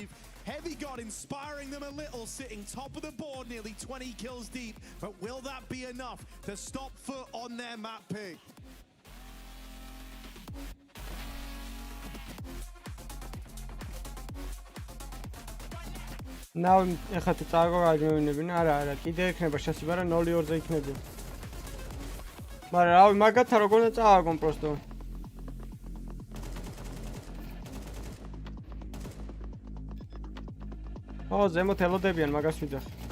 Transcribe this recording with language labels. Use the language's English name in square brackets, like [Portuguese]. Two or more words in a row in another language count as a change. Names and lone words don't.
[English] Heavy God inspiring them a little, sitting top of the board, nearly 20 kills deep, but will that be enough to stop Foot on their map pick? Now, [Georgian] ეხლა თუ წაგავინებინ, არა, კიდე ექნება შესაძლოა რა 0-2-ზე იქნება. მაგრამ რავი, მაგათა როგორ უნდა წავაგონ პროსტო. ო, ზემოთ ელოდებიან, მაგას ვიძახ.